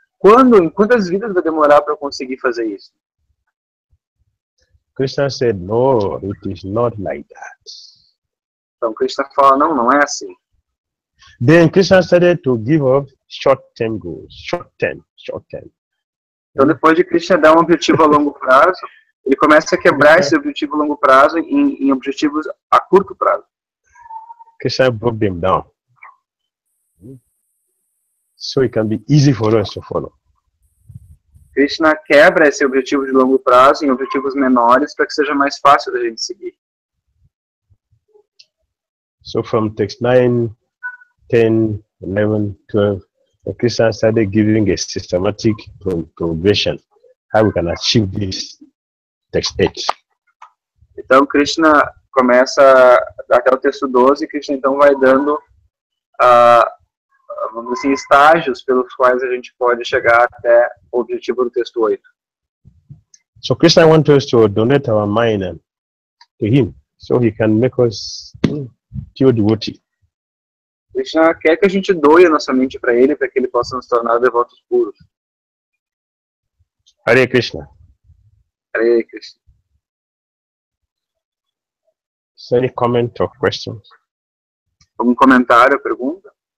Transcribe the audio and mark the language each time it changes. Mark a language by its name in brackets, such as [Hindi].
[Portuguese] Em quantas vidas vai demorar para eu conseguir fazer isso? [English] Krishna said, no, it is not like that. [Portuguese] Então, Krishna fala, não é assim. [English] Then Krishna started to give up short-term goals, short-term. [Portuguese] Então, depois de Krishna dar um objetivo a longo prazo, ele começa a quebrar esse objetivo a longo prazo em objetivos a curto prazo. [English] Krishna broke them down, so it can be easy for us to follow. [Portuguese] Krishna quebra esse objetivo de longo prazo em objetivos menores para que seja mais fácil da gente seguir. [English] So from text 9, 10, 11, 12, Krishna started giving a systematic progression, how we can achieve this text 8. [Portuguese] Então Krishna começa até o texto 12, Krishna então vai dando vamos dizer assim, estágios pelos quais a gente pode chegar até o objetivo do texto 8. [English] So Krishna wants us to donate our mind to him, so he can make us pure devotee. [Portuguese] Krishna quer que a gente doe a nossa mente para ele, para que ele possa nos tornar devotos puros. Hare Krishna. Hare Krishna. [English] So any comment or questions? [Portuguese] Algum comentário, pergunta?